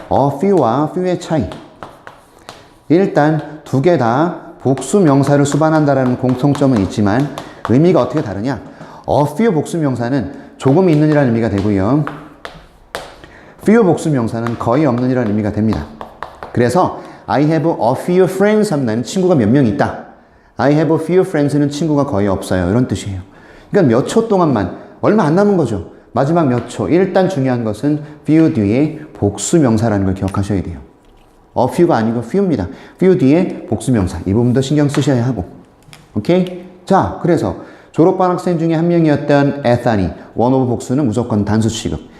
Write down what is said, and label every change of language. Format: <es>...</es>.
<ko>a few와 few의 차이. 일단 두 개 다 복수 명사를 수반한다라는 공통점은 있지만 의미가 어떻게 다르냐? a few 복수 명사는 조금 있는이라는 의미가 되고요. few 복수 명사는 거의 없는이라는 의미가 됩니다. 그래서</ko> <en>I have a few friends</en> <ko>하면 나는 친구가 몇 명 있다.</ko> <en>I have a few friends는</en> <ko>친구가 거의 없어요. 이런 뜻이에요. 그러니까 몇 초 동안만, 얼마 안 남은 거죠. 마지막 몇 초. 일단 중요한 것은 few 뒤에 복수 명사라는 걸 기억하셔야 돼요. a few가 아니고 few입니다. few 뒤에 복수 명사. 이 부분도 신경 쓰셔야 하고. 오케이? 자, 그래서 졸업반 학생 중에 한 명이었던 에탄이 원 오브 복수는 무조건 단수 취급.</ko>